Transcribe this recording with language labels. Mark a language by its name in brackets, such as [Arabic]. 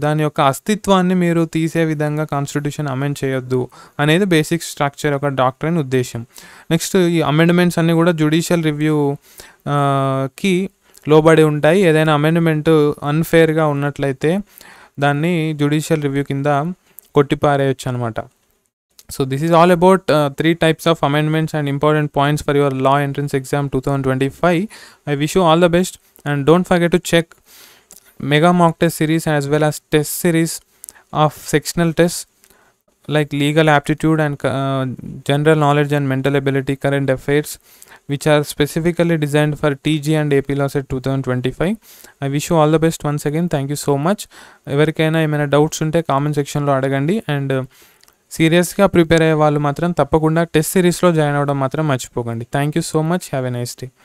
[Telugu] దాని యొక్క అస్తిత్వాన్ని మీరు తీసే విధంగా కాన్స్టిట్యూషన్ అమెండ్ చేయొద్దు అనేది బేసిక్ స్ట్రక్చర్ యొక్క డాక్ట్రైన్ ఉద్దేశం. నెక్స్ట్ ఈ అమెండ్మెంట్స్ అన్నీ కూడా జ్యుడిషియల్ రివ్యూకి లోబడి ఉంటాయి. ఏదైనా అమెండ్మెంట్ అన్ఫేర్గా ఉన్నట్లయితే దాన్ని జ్యుడిషియల్ రివ్యూ కింద కొట్టిపారేయచ్చు అనమాట. [English] So this is all about 3 types of amendments and important points for your law entrance exam 2025. I wish you all the best, and don't forget to check mega mock test series as well as test series of sectional tests like legal aptitude and general knowledge and mental ability, current affairs, which are specifically designed for TG and AP Law Set 2025. I wish you all the best once again. Thank you so much. [Telugu] ఎవరికైనా ఏమైనా doubts ఉంటే comment సెక్షన్లో అడగండి. And సీరియస్గా prepare అయ్యే వాళ్ళు మాత్రం తప్పకుండా టెస్ట్ సిరీస్లో జాయిన్ అవ్వడం మాత్రం మర్చిపోకండి. [English] Thank you so much. Have a nice day.